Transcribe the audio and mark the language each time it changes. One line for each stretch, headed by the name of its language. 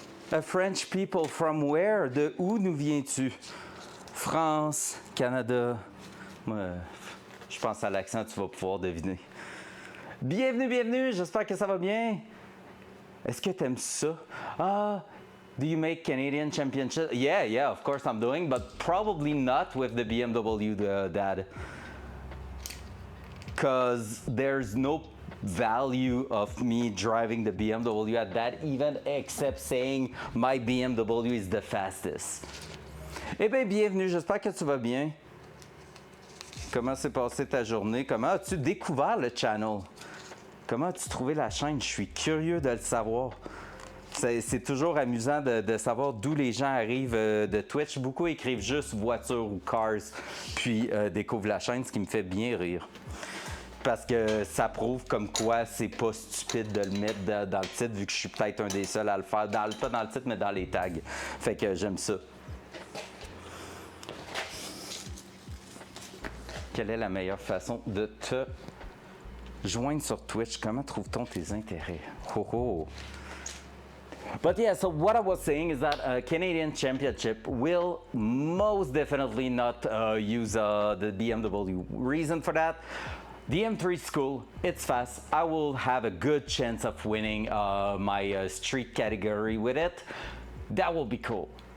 English: A French people from where?
French: De où nous viens-tu? France, Canada. Moi, je pense à l'accent, tu vas pouvoir deviner. Bienvenue, bienvenue. J'espère que ça va bien. Est-ce que t'aimes ça?
English: Ah, do you make Canadian Championship? Yeah, of course I'm doing, but probably not with the BMW, Dad. Because there's no value of me driving the BMW at that event except saying my BMW is the fastest.
French: Eh bien, bienvenue, j'espère que tu vas bien. Comment s'est passée ta journée? Comment as-tu découvert le channel? Comment as-tu trouvé la chaîne? Je suis curieux de le savoir. C'est toujours amusant de savoir d'où les gens arrivent de Twitch. Beaucoup écrivent juste voiture ou cars, puis découvrent la chaîne, ce qui me fait bien rire. Parce que ça prouve comme quoi c'est pas stupide de le mettre dans le titre, vu que je suis peut-être un des seuls à le faire, pas dans le titre, mais dans les tags. Fait que j'aime ça. Quelle est la meilleure façon de te joindre sur Twitch? Comment trouve-t-on tes intérêts? Oh oh!
English: But yeah, so what I was saying is that Canadian Championship will most definitely not use the BMW. Reason for that? The M3 school, it's fast. I will have a good chance of winning my street category with it. That will be cool.